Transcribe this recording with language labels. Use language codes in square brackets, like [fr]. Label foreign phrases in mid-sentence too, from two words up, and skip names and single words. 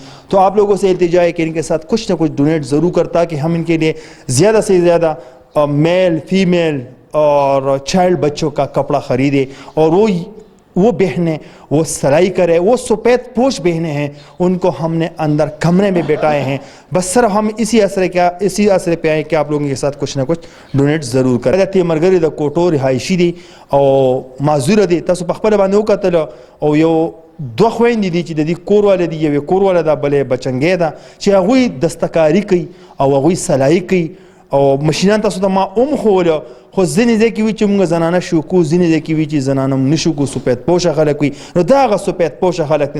[ur] تو آپ لوگوں سے التجا ہے کہ ان کے ساتھ کچھ نہ کچھ ڈونیٹ ضرور کرتا کہ ہم ان کے لیے زیادہ سے زیادہ [en] male female [ur] اور چائلڈ بچوں کا کپڑا خریدے اور وہ بہنیں وہ سلائی کرے، وہ سفید پوش بہنیں ہیں، ان کو ہم نے اندر کمرے میں بیٹھائے ہیں۔ بس سر ہم اسی اثر پہ آئے کہ آپ لوگوں کے ساتھ کچھ نہ کچھ ڈونیٹ ضرور کریں۔ [ps] تیمرگرہ د کوټو رهایشي دي او معذوره دي، تاسو په خپل باندې وکتل او یو 2 خويندې دي چې د دې کور والا دي، یو کور والا ده، بلې بچنګې ده چې هغوی دستکاری کوي او هغوی سلائی کوي او مشینان تاسو ته ما ښوولو، خو ځینې ځای کې وي چې موږ زنانه شو کو، ځینې ځای کې وي چې زنانه هم نشو کو، سفید پوشه خلک وي، نو دا هغه سفید پوشه خلک دي.